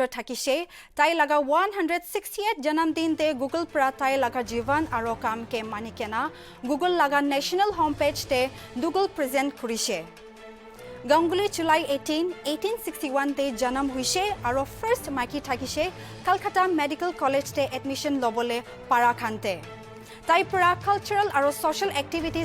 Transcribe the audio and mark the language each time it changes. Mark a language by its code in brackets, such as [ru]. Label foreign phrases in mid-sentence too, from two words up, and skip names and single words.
[nag] thakise tai laga 168 janamdin te Google pra tai laga jivan aro kam ke manikena Google laga [en] national homepage [nag] te Google present kurise Ganguly July 18 1861 te janam huise aro first maiki thakise Calcutta Medical College te admission lobole para khante Tai pra cultural aro [en] social activities